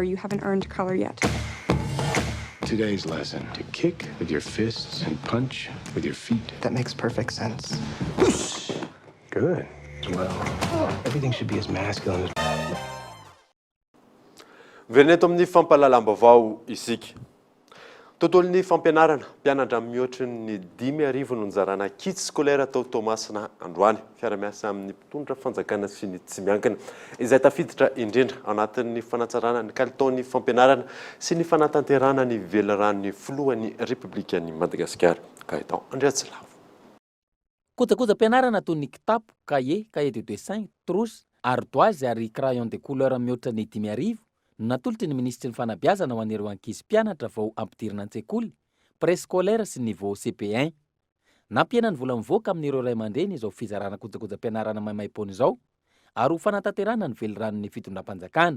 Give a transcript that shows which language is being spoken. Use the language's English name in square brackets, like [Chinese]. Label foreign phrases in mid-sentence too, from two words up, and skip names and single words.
[English] You haven't earned color yet. Today's lesson, to kick with your fists and punch with your feet. That makes perfect sense. Good. Well, everything should be as masculine as... [Malagasy] Veneto amin'ny fampahalalam-baovao isika. Tontolon'ny fampianarana, mpianatra mihoatra ny 5,000 no nizarana [French] kit scolaire [Malagasy] tao Tomasina androany. Fiara-miasa amin'ny mpitondra fanjakana sy ny tsy miankina izay tafiditra indrindra ao anatin'ny fanatsarana ny kalitaon'ny fampianarana sy ny fanatanterana ny velorany filohan'ny Repoblikan'i Madagasikara. Gaëtan Andriatsilavo. Kojakoja-pianarana toy ny kitapo, [French] cahier de dessin, trousse, ardoise [Malagasy] ary [French] crayon de couleur [Malagasy] mihoatra ny 5,000 no natolotry ny ministry ny fanabeazana ho anireo ankizy mpianatra vao ampidirina an-tsekoly préscolaire sy [French] niveau CP1. [Malagasy] Nampiena ny vola mivoaka amin'ireo ray aman-dreny izao fizarana kojakoja-pianarana maimaim-poana izao ary ho fanatanterana ny velonranon'ny fitondram-panjakana.